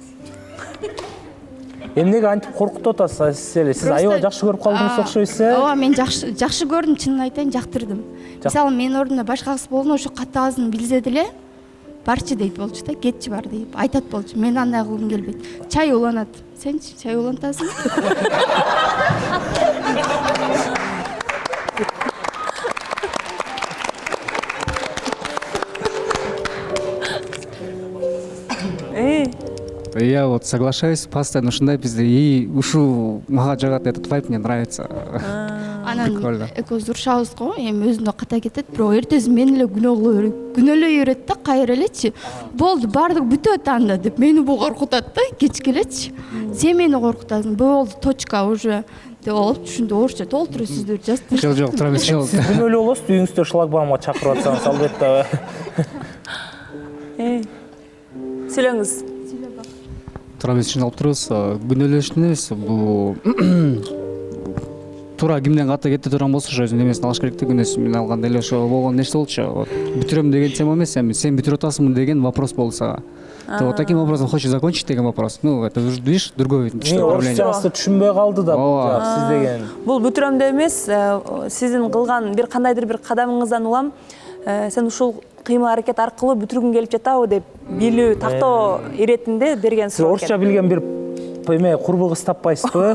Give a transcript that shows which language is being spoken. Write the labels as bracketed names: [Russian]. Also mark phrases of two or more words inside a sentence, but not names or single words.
[Kyrgyz] Эмнеге антип коркутуп атасыз сиз эле? Сиз аябай жакшы көрүп калдыңыз окшойсуз. Ооба, мен жакшы көрдүм, чынын айтайын, жактырдым. Мисалы, менин ордумда башка кыз болгондо ошо катты азын билсе деле, барчы дейт болчу да, кетчи бар дейт, айтат болчу. Мен андай кылгым келбейт. Чай уланат. Сенчи чай улантасың? [Russian] Я вот соглашаюсь, постоянно [Kyrgyz] ушундай бизде, [Russian] и [Kyrgyz] ушул мага жагат, [Russian] этот вайб мне нравится. [Kyrgyz] Анан экөөбүз урушабыз го, эми өзүнө ката кетет, бирок эртеси мен эле күнөөлөй берет да, кайра элечи. Болду, бардык бүтөт анда деп мени бул коркутат да, кечке элечи. Сен мени коркутасың, болду, [Russian] точка уже [Kyrgyz] деп алып, түшүндү, орусча толтуруп сөздөр жазып. Жок, тура эмес. Сиз күнөөлүү болосуз, үйүңүздө шлагбаумга чакырып атсаңыз, албетте. Сүйлөңүз. Туура эмес түшүнүп алып турабыз. Күнөөлөштүн эмес, бул туура кимден ката кете турган болсо ошо өзүнүн эмесин алыш керек да, күнөөсүн. Мен алганда эле ошо болгон нерсе болчу. Бүтүрөм деген тема эмес, эми сен бүтүрүп атасыңбы деген вопрос болду сага. [Russian] Ты вот таким образом хочешь закончить деген вопрос. Ну, это видишь, другое направление. [Kyrgyz] Орусчасы түшүнбөй калды да сиз деген. Бул бүтүрөмдө эмес, сиздин кылган бир кандайдыр бир кадамыңыздан улам, сен ушул кыймыл аракет аркылуу бүтүргүң келип жатабы деп билүү, тактоо иретинде берген суроо. Сиз орусча билген бир эме курбу кыз таппайсызбы?